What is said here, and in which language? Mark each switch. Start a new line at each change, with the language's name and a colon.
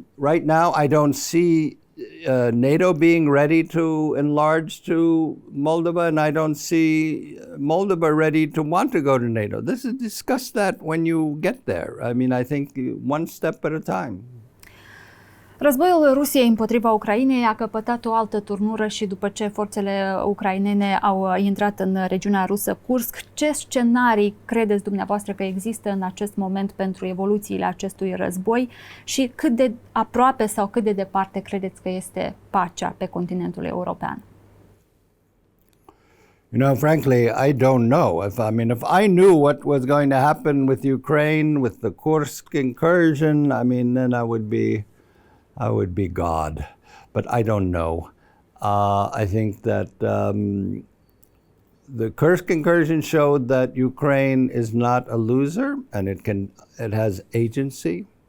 English: Right now, I don't see NATO being ready to enlarge to Moldova, and I don't see Moldova ready to want to go to NATO. Discuss that when you get there. I think one step at a time.
Romanian: Războiul Rusiei împotriva Ucrainei a căpătat o altă turnură și după ce forțele ucrainene au intrat în regiunea rusă Kursk, ce scenarii credeți dumneavoastră că există în acest moment pentru evoluțiile acestui război și cât de aproape sau cât de departe credeți că este pacea pe continentul european?
English: Frankly, I don't know. If I knew what was going to happen with Ukraine, with the Kursk incursion, then I would be God, but I don't know. I think that the Kursk incursion showed that Ukraine is not a loser, and it has agency.